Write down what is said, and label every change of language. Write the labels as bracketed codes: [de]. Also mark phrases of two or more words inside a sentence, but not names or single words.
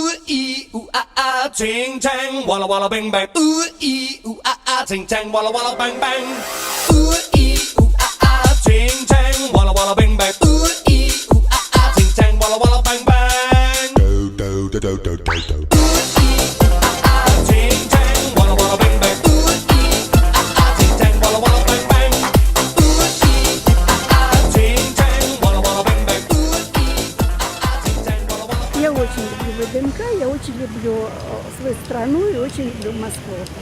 [en] ee ooh ah ah, ching chang, walla walla bang bang. Ooh ee ooh ah ah, ching chang, walla walla bang bang. Ooh ee ooh ah ah, ching chang, walla walla bang bang. Ooh ee ooh ah ah, ching chang, walla walla bang bang. Do do do do do do do. [ru] Я очень люблю ВДНХ, я очень люблю свою страну и очень люблю Москву.